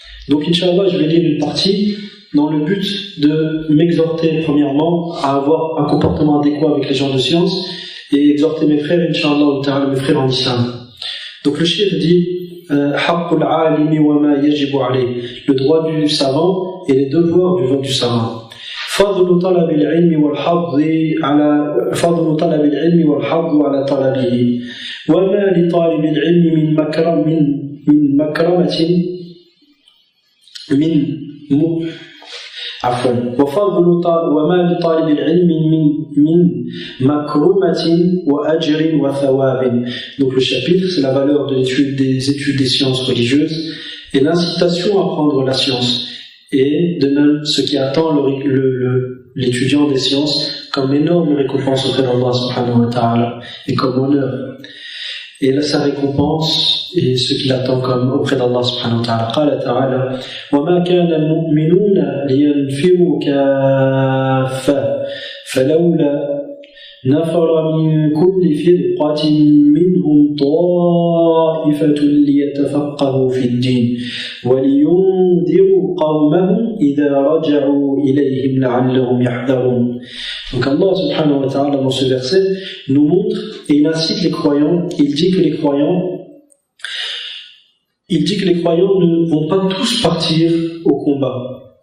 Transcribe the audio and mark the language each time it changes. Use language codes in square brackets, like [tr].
[fr] Donc, Inch'Allah, je vais lire une partie dans le but de m'exhorter, premièrement, à avoir un comportement adéquat avec les gens de science, et exhorter mes frères, Inch'Allah, mes frères en islam. Donc, le cheikh dit [ar] Haqqul alimi wa ma yajibu alayh, [fr] le droit du savant et les devoirs du savant. [ar] فضل طلب العلم والحظ على طلبه وما لطالب العلم من مكرمة وما لطالب العلم من مكرمة وأجر وثواب. [fr] Donc le chapitre, c'est la valeur des études des sciences religieuses et l'incitation à prendre la science, et de même ce qui attend l'étudiant des sciences comme énorme récompense auprès d'Allah subhanahu wa ta'ala et comme honneur, et là sa récompense et ce qu'il attend comme auprès d'Allah subhanahu wa ta'ala. [ar] قال تعالى وما كان المؤمنون لينفروا كافة فلولا نفر من كل فرقة منهم طائفة ليتفقهوا في الدين ولينذروا قومهم إذا رجعوا إليهم لعلهم يحذرون. [fr] Donc Allah subhanahu wa ta'ala dans ce verset nous montre et il incite les croyants, il dit que les croyants ne vont pas tous partir au combat.